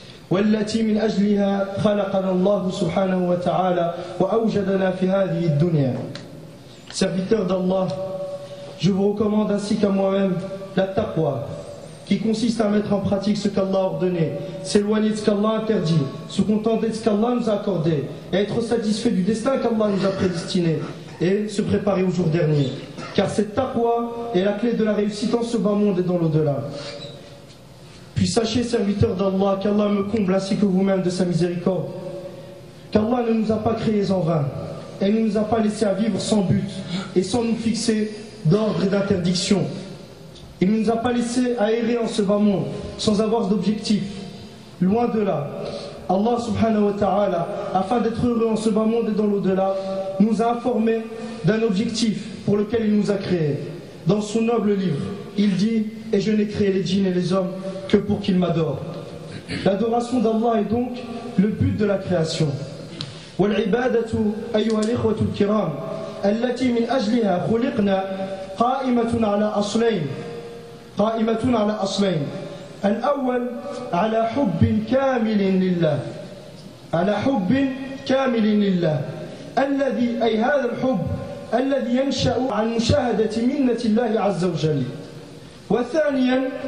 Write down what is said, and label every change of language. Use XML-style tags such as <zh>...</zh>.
<ar>والتي من أجلها خلقنا الله سبحانه وتعالى وأوجدنا في هذه الدنيا</ar> <fr>Serviteur d'Allah, je vous recommande ainsi qu'à moi-même la taqwa, qui consiste à mettre en pratique ce qu'Allah a ordonné, s'éloigner de ce qu'Allah a interdit, se contenter de ce qu'Allah nous a accordé, et être satisfait du destin qu'Allah nous a prédestiné, et se préparer au jour dernier. Car cette taqwa est la clé de la réussite en ce bas monde et dans l'au-delà. Puis sachez, serviteur d'Allah, qu'Allah me comble ainsi que vous-même de sa miséricorde, qu'Allah ne nous a pas créés en vain. Elle ne nous a pas laissé à vivre sans but et sans nous fixer d'ordre et d'interdiction. Il ne nous a pas laissé à errer en ce bas monde sans avoir d'objectif. Loin de là, Allah subhanahu wa ta'ala, afin d'être heureux en ce bas monde et dans l'au-delà, nous a informé d'un objectif pour lequel il nous a créés. Dans son noble livre, il dit « Et je n'ai créé les djinns et les hommes que pour qu'ils m'adorent ». L'adoration d'Allah est donc le but de la création.</fr> <ar>والعبادة أيها الإخوة الكرام التي من أجلها خلقنا قائمة على أصلين الأول على حب كامل لله الذي أي هذا الحب الذي ينشأ عن مشاهدة منة الله عز وجل وثانيا</ar>